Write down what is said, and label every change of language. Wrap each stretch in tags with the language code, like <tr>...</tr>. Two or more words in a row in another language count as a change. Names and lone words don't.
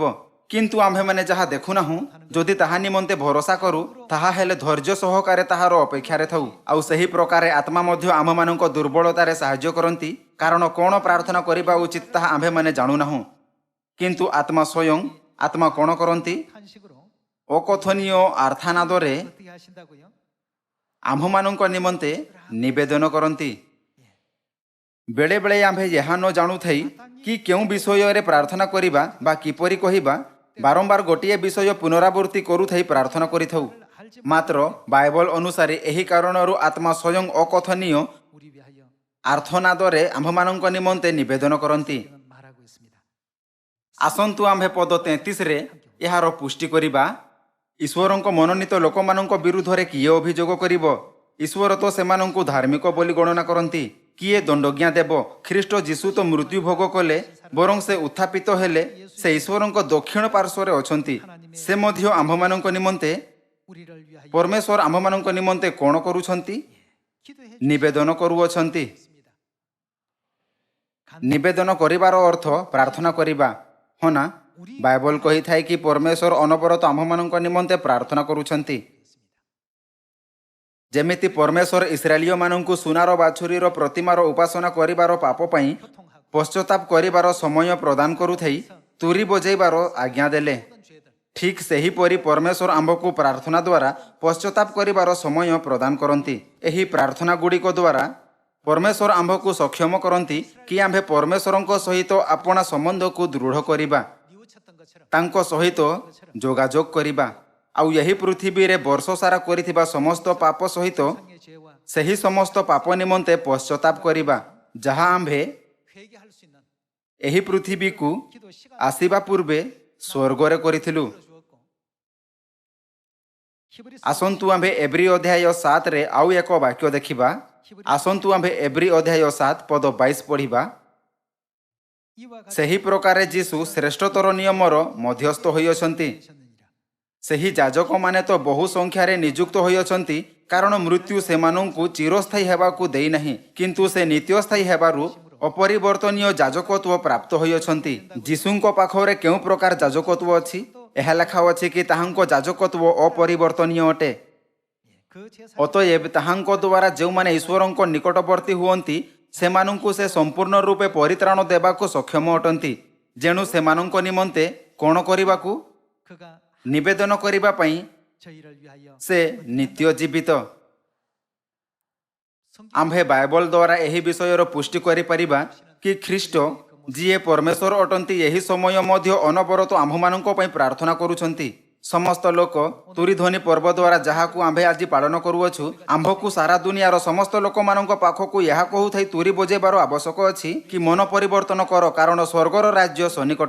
<or>କିନ୍ତୁ ଆମ୍ଭେମାନେ ଯାହା ଦେଖୁନାହୁଁ, ଯଦି ତାହା ନିମନ୍ତେ ଭରସା କରୁ, ତାହା ହେଲେ ଧୈର୍ଯ୍ୟ ସହକାରେ ତାହାର ଅପେକ୍ଷାରେ ଥାଉ। ଆଉ ସେହି ପ୍ରକାରେ ଆତ୍ମା ମଧ୍ୟ ଆମ୍ଭମାନଙ୍କ ଦୁର୍ବଳତାରେ ସାହାଯ୍ୟ କରନ୍ତି, କାରଣ କ'ଣ ପ୍ରାର୍ଥନା କରିବା ଉଚିତ ତାହା ଆମ୍ଭେମାନେ ଜାଣୁନାହୁଁ। କିନ୍ତୁ ଆତ୍ମା ସ୍ୱୟଂ ଆତ୍ମା କ'ଣ କରନ୍ତି?</or> <ko>탄식으로</ko> <or>ଅକଥନୀୟ ଆର୍ତ୍ତନାଦରେ</or> <ko>어떻게 하신다고요?</ko> <or>ଆମ୍ଭମାନଙ୍କ ନିମନ୍ତେ ନିବେଦନ କରନ୍ତି। ବେଳେବେଳେ ଆମ୍ଭେ ଏହା ନ ଜାଣୁଥାଇ କି କେଉଁ ବିଷୟରେ ପ୍ରାର୍ଥନା କରିବା ବା କିପରି କହିବା, ବାରମ୍ବାର ଗୋଟିଏ ବିଷୟ ପୁନରାବୃତ୍ତି କରୁଥାଇ ପ୍ରାର୍ଥନା କରିଥାଉ। ମାତ୍ର ବାଇବଲ ଅନୁସାରେ ଏହି କାରଣରୁ ଆତ୍ମା ସ୍ୱୟଂ ଅକଥନୀୟ</or> <ko>우리 위하여</ko> <or>ଆର୍ତ୍ତନାଦରେ ଆମ୍ଭମାନଙ୍କ ନିମନ୍ତେ ନିବେଦନ କରନ୍ତି।</or> <ko>말하고 있습니다.</ko> <or>ଆସନ୍ତୁ ଆମ୍ଭେ ପଦ 33ରେ ଏହାର ପୁଷ୍ଟି କରିବା। ଈଶ୍ୱରଙ୍କ ମନୋନୀତ ଲୋକମାନଙ୍କ ବିରୁଦ୍ଧରେ କିଏ ଅଭିଯୋଗ କରିବ? ଈଶ୍ୱର ତ ସେମାନଙ୍କୁ ଧାର୍ମିକ ବୋଲି ଗଣନା କରନ୍ତି। କିଏ ଦଣ୍ଡଜ୍ଞା ଦେବ? ଖ୍ରୀଷ୍ଟ ଯୀଶୁ ତ ମୃତ୍ୟୁ ଭୋଗ କଲେ, ବରଂ ସେ ଉତ୍ଥାପିତ ହେଲେ। ସେ ଈଶ୍ୱରଙ୍କ ଦକ୍ଷିଣ ପାର୍ଶ୍ୱରେ ଅଛନ୍ତି। ସେ ମଧ୍ୟ ଆମ୍ଭମାନଙ୍କ ନିମନ୍ତେ,</or> <ko>우리를 위하여</ko> <or>ପରମେଶ୍ୱର ଆମ୍ଭମାନଙ୍କ ନିମନ୍ତେ କ'ଣ କରୁଛନ୍ତି?</or> <ko>기도해</ko> <or>ନିବେଦନ କରୁଅଛନ୍ତି।</or> <ko>주십니다.</ko> <or>ନିବେଦନ କରିବାର ଅର୍ଥ ପ୍ରାର୍ଥନା କରିବା, ହଁ ନା? ବାଇବଲ କହିଥାଏ କି ପରମେଶ୍ୱର ଅନବରତ ଆମ୍ଭମାନଙ୍କ ନିମନ୍ତେ ପ୍ରାର୍ଥନା କରୁଛନ୍ତି। ଯେମିତି ପରମେଶ୍ୱର ଇସ୍ରାଏଲୀୟମାନଙ୍କୁ ସୁନାର ବାଛୁରୀର ପ୍ରତିମାର ଉପାସନା କରିବାର ପାପ ପାଇଁ</or> <ko>고통하고</ko> <or>ପଶ୍ଚାତାପ କରିବାର ସମୟ ପ୍ରଦାନ କରୁଥାଇ ତୁରୀ ବଜାଇବାର ଆଜ୍ଞା ଦେଲେ,</or> <ko>모든 죄들</ko> <or>ଠିକ୍ ସେହିପରି ପରମେଶ୍ୱର ଆମ୍ଭକୁ ପ୍ରାର୍ଥନା ଦ୍ୱାରା ପଶ୍ଚାତାପ କରିବାର ସମୟ ପ୍ରଦାନ କରନ୍ତି। ଏହି ପ୍ରାର୍ଥନା ଗୁଡ଼ିକ ଦ୍ୱାରା ପରମେଶ୍ୱର ଆମ୍ଭକୁ ସକ୍ଷମ କରନ୍ତି କି ଆମ୍ଭେ ପରମେଶ୍ୱରଙ୍କ ସହିତ ଆପଣା ସମ୍ବନ୍ଧକୁ ଦୃଢ଼ କରିବା,</or> <ko>뉘우쳤던 것처럼</ko> <or>ତାଙ୍କ ସହିତ ଯୋଗାଯୋଗ କରିବା। ଆଉ ଏହି ପୃଥିବୀରେ ବର୍ଷ ସାରା କରିଥିବା ସମସ୍ତ ପାପ ସହିତ</or> <ko>상의 죄와</ko> <or>ସେହି ସମସ୍ତ ପାପ ନିମନ୍ତେ ପଶ୍ଚାତାପ କରିବା, ଯାହା ଆମ୍ଭେ</or> <ko>회개할 수 있는</ko> <or>ଏହି ପୃଥିବୀକୁ</or> <ko>기도 시간</ko> <or>ଆସିବା ପୂର୍ବେ ସ୍ୱର୍ଗରେ କରିଥିଲୁ।</or> <ko>주었고 히브리서</ko> <or>ଆସନ୍ତୁ ଆମ୍ଭେ ଏବ୍ରୀ ଅଧ୍ୟାୟ 7ରେ ଆଉ ଏକ ବାକ୍ୟ ଦେଖିବା। ଆସନ୍ତୁ ଆମ୍ଭେ ଏବ୍ରୀ ଅଧ୍ୟାୟ 7 ପଦ 22 ପଢ଼ିବା।</or> <ko>이와 같이</ko> <or>ସେହି ପ୍ରକାରେ ଯୀଶୁ ଶ୍ରେଷ୍ଠତର ନିୟମର ମଧ୍ୟସ୍ଥ ହୋଇଅଛନ୍ତି।</or> <ko>되셨느니라.</ko> <or>ସେହି ଯାଜକମାନେ ତ ବହୁ ସଂଖ୍ୟାରେ ନିଯୁକ୍ତ ହୋଇଅଛନ୍ତି, କାରଣ ମୃତ୍ୟୁ ସେମାନଙ୍କୁ ଚିରସ୍ଥାୟୀ ହେବାକୁ ଦେଇନାହିଁ, କିନ୍ତୁ ସେ ନିତ୍ୟସ୍ଥାୟୀ ହେବାରୁ ଅପରିବର୍ତ୍ତନୀୟ ଯାଜକତ୍ୱ ପ୍ରାପ୍ତ ହୋଇଅଛନ୍ତି। ଯୀଶୁଙ୍କ ପାଖରେ କେଉଁ ପ୍ରକାର ଯାଜକତ୍ୱ ଅଛି? ଏହା ଲେଖା ଅଛି କି ତାହାଙ୍କ ଯାଜକତ୍ୱ ଅପରିବର୍ତ୍ତନୀୟ ଅଟେ।</or> <ko>그 제사</ko> <or>ଅତଏବ ତାହାଙ୍କ ଦ୍ୱାରା ଯେଉଁମାନେ ଈଶ୍ୱରଙ୍କ ନିକଟବର୍ତ୍ତୀ ହୁଅନ୍ତି, ସେମାନଙ୍କୁ ସେ ସମ୍ପୂର୍ଣ୍ଣ ରୂପେ ପରିତ୍ରାଣ ଦେବାକୁ ସକ୍ଷମ ଅଟନ୍ତି। ଯେଣୁ ସେମାନଙ୍କ ନିମନ୍ତେ କ'ଣ କରିବାକୁ?</or> <ko>그가</ko> <or>ନିବେଦନ କରିବା ପାଇଁ</or> <ko>저희를 위하여</ko> <or>ସେ ନିତ୍ୟ ଜୀବିତ।</or> <ko>성경</ko> <or>ଆମ୍ଭେ ବାଇବଲ ଦ୍ୱାରା ଏହି ବିଷୟର ପୁଷ୍ଟି କରିପାରିବା କି ଖ୍ରୀଷ୍ଟ ଯିଏ ପରମେଶ୍ୱର ଅଟନ୍ତି ଏହି ସମୟ ମଧ୍ୟ ଅନବରତ ଆମ୍ଭମାନଙ୍କ ପାଇଁ ପ୍ରାର୍ଥନା କରୁଛନ୍ତି। ସମସ୍ତ ଲୋକ ତୁରିଧ୍ୱନି ପର୍ବ ଦ୍ୱାରା ଯାହାକୁ ଆମ୍ଭେ ଆଜି ପାଳନ କରୁଅଛୁ, ଆମ୍ଭକୁ ସାରା ଦୁନିଆର ସମସ୍ତ ଲୋକମାନଙ୍କ ପାଖକୁ ଏହା କହୁଥାଇ ତୁରି ବଜେଇବାର ଆବଶ୍ୟକ ଅଛି କି ମନ ପରିବର୍ତ୍ତନ କର, କାରଣ ସ୍ୱର୍ଗର ରାଜ୍ୟ ସନ୍ନିକଟ।</or>